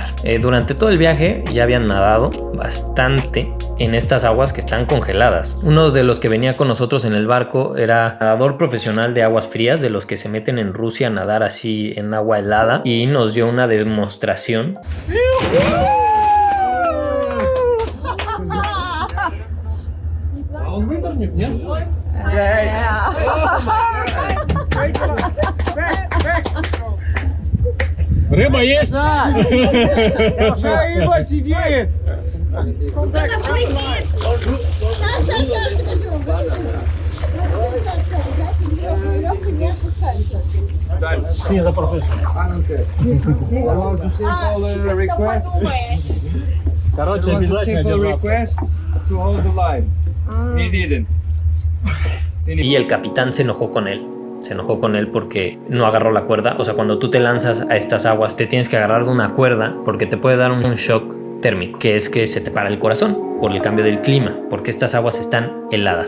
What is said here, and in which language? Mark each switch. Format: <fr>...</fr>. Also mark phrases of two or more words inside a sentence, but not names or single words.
<es>Durante todo el viaje ya habían nadado bastante en estas aguas que están congeladas. Uno de los que venía con nosotros en el barco era nadador profesional de aguas frías, de los que se meten en Rusia a nadar así en agua helada, y nos dio una demostración.</es> <ru>Рыба есть? Да. Рыба сидит. Sim, da Короче, обязательно</ru> <es>Y el capitán se enojó con él. Se enojó con él porque no agarró la cuerda. O sea, cuando tú te lanzas a estas aguas, te tienes que agarrar de una cuerda porque te puede dar un shock térmico, que es que se te para el corazón por el cambio del clima, porque estas aguas están heladas.</es>